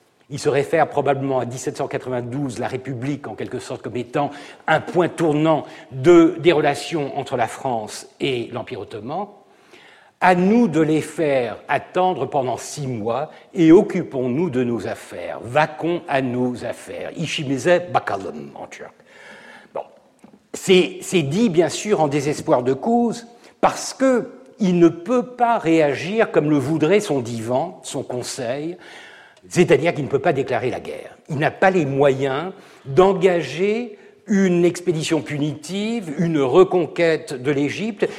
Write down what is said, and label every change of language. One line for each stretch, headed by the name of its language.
French: Il se réfère probablement à 1792, la République, en quelque sorte, comme étant un point tournant des relations entre la France et l'Empire ottoman. À nous de les faire attendre pendant 6 mois et occupons-nous de nos affaires. Vaquons à nos affaires.
Turkish: İşimize bakalım,
French: en turc. Bon. C'est dit, bien sûr, en désespoir de cause, parce que il ne peut pas réagir comme le voudrait son divan, son conseil, c'est-à-dire qu'il ne peut pas déclarer la guerre. Il n'a pas les moyens d'engager une expédition punitive, une reconquête de l'Égypte.